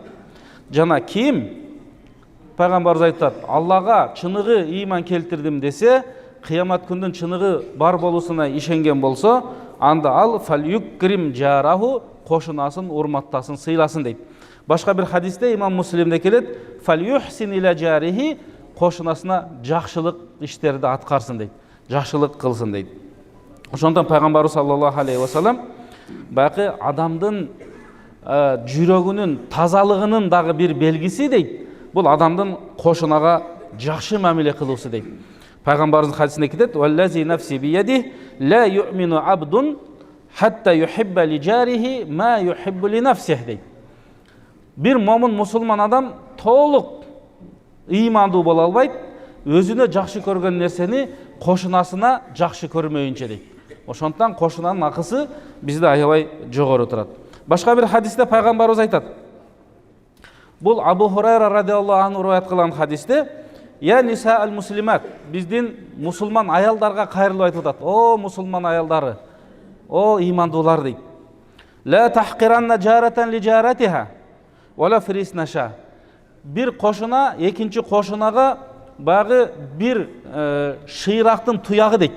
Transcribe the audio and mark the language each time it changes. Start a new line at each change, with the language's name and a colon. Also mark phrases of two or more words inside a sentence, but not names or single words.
Kyrgyz: Жана ким, пайгамбарыбыз айтат, Аллага чыныгы ыйман келтирдим десе, кыямат күндүн чыныгы бар болуусуна ишенген болсо, анда ал
Arabic: فليكرم جاره,
Kyrgyz: кошунасын урматтасын, сыйласын дейт. Башка бир хадисте имам Муслимде келет:
Arabic: فليحسن إلى جاره,
Kyrgyz: кошунасына жакшылык иштерди аткарсын дейт. Жакшылык кылсын дейт. Ошондон пайгамбарыбыз
Arabic: صلى الله عليه وسلم
Kyrgyz: бакы адамдын жүрөгүнүн тазалыгынын дагы бир белгиси дейт. Бул адамдын кошунага жакшы мамиле кылуусу дейт. Пайгамбарыбыздын хадисинде кетет:
Arabic: "والذي نفسي بيده لا يؤمن عبد حتى يحب لجاره ما يحب لنفسه" дейт.
Kyrgyz: Бир момун мусулман адам толук ыймандуу боло албайт, өзүнө жакшы көргөн нерсени кошунасына жакшы көрмөйүнчө дейт. Ошондон кошунанын акысы бизде аябай жогору турат. Башка бир хадисте пайгамбарыбыз айтат. Бул Абу Хурайра
Arabic: رضي الله عنه
Kyrgyz: риваят кылган хадисте:
Arabic: "يا نساء المسلمات",
Kyrgyz: биздин мусулман аялдарга кайрылып айтылып атат. О мусулман аялдары, о ыймандуулар дейт.
Arabic: "لا تحقرن جارة لجارتها ولو فرسن شاة".
Kyrgyz: Бир кошуна экинчи кошунага багы бир шыйрактын туягы дейт.